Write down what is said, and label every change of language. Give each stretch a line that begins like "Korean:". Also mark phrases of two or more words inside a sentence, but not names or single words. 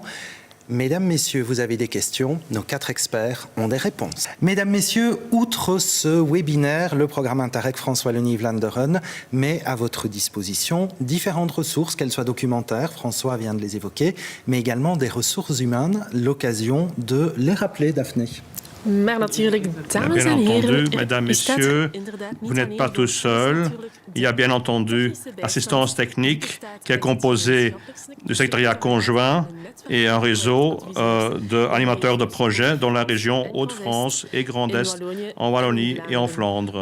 French: Mesdames, Messieurs, vous avez des questions, nos quatre experts ont des réponses. Mesdames, Messieurs, outre ce webinaire, le programme Interreg France-Wallonie-Vlaanderen met à votre disposition différentes ressources, qu'elles soient documentaires, François vient de les évoquer, mais également des ressources humaines, l'occasion de les rappeler, Daphné.
Dutch: Maar natuurlijk, dames en heren,
French: mesdames, messieurs, vous n'êtes pas tout seul. Il y a bien entendu l'assistance technique qui est composée du secrétariat conjoint et un réseau d'animateurs de projets dans la région Hauts-de-France et Grand Est, en Wallonie et en Flandre.